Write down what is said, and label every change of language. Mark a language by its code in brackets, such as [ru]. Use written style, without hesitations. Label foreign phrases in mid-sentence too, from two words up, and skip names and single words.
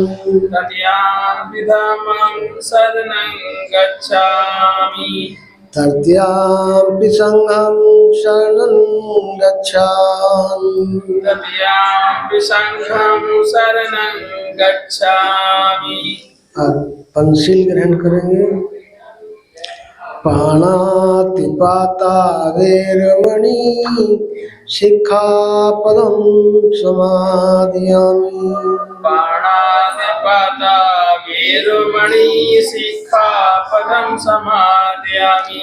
[pi] तृतीयापि धम्मं शरणं गच्छामि तृतीयाम्पि संघं शरणं गच्छामि तृतीयापि संघं शरणं गच्छामि। [hi] अब पंचशील ग्रहण करेंगे। [pi] पाणातिपाता वेरमणि शिक्षापदं समादयामि पाणातिपाता वेरमणि सिक्खापदं समादयामि